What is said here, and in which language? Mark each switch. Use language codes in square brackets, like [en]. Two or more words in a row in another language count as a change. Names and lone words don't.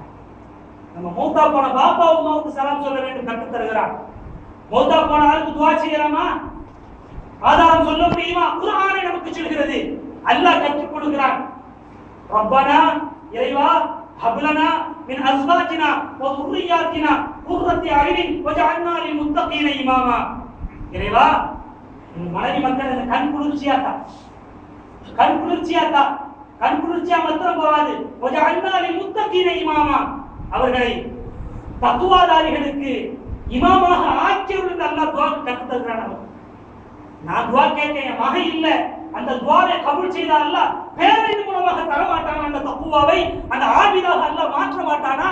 [ta] நம்ம மௌத்தா போன பாப்பா உம்மாவுக்கு சலாம் சொல்ல வேண்டும் கற்றுத் தருகிறார். மௌத்தா போன ஆளுக்கு துஆ செய்யலாமா? ஆதாரம் சொல்ல முடியுமா? குர்ஆனை நமக்கு சொல்கிறது. அல்லாஹ் கற்றுக் கொடுக்கிறான். [ar] ரப்பனா, இறைவா, هب لنا من أزواجنا و ذُرِّيَّاتِنَا قُرَّةَ أَعْيُنٍ وَاجْعَلْنَا لِلْمُتَّقِينَ إِمَامًا. [ta] இறைவா, இந்த மனைவி மக்கள் கண் குளிர்ச்சியாத்தா, கண் குளிர்ச்சியா மாத்திரம் போகாது, [ar] وَاجْعَلْنَا لِلْمُتَّقِينَ إِمَامًا, [ta] அவர்களை தக்வாதாரிகளுக்கு இமாமாக ஆக்கியவர்கள் அல்லாஹ் துஆ கற்றுத் தருகிறான். நான் துஆ கேட்க என் மகன் இல்ல, அந்த துஆவை கபூல் செய்த அல்லாஹ் பேரின் மூலமாக தர மாட்டானா? அந்த தக்வாவை அந்த ஆபிதாக அல்லாஹ் மாற்ற மாட்டானா?